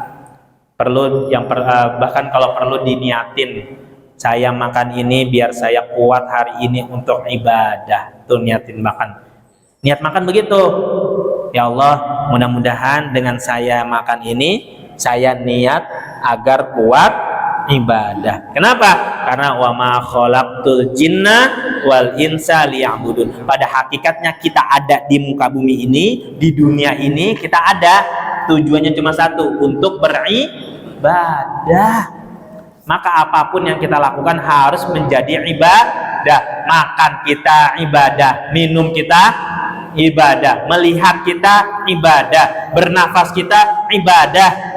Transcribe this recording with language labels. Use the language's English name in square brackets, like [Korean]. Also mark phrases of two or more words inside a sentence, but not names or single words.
[Indonesian] Perlu bahkan kalau perlu diniatin, saya makan ini biar saya kuat hari ini untuk ibadah. Tuh niatin makan, niat makan begitu. [Arabic] Ya Allah, [Indonesian] mudah-mudahan dengan saya makan ini saya niat agar kuat ibadah. Kenapa? [Arabic] Karena wa ma khalaqtul jinna wal insa liya'budun. [Indonesian] Pada hakikatnya kita ada di muka bumi ini, di dunia ini kita ada tujuannya cuma satu, untuk beribadah. Maka apapun yang kita lakukan harus menjadi ibadah. Makan kita ibadah, minum kita ibadah, melihat kita ibadah, bernafas kita ibadah.